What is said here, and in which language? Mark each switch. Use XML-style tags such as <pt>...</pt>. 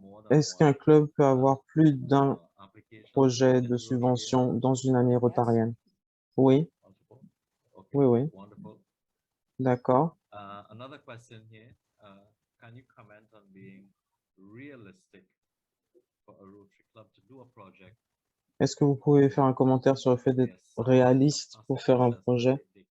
<fr>Est-ce qu'un club peut avoir plus d'un projet de subvention dans une année rotarienne? Oui, oui, oui. D'accord.</fr> <en>Another question here, can you comment on being realistic for a Rotary Club to do a project?</en> <fr>Est-ce que vous pouvez faire un commentaire sur le fait d'être réaliste pour faire un projet?</fr>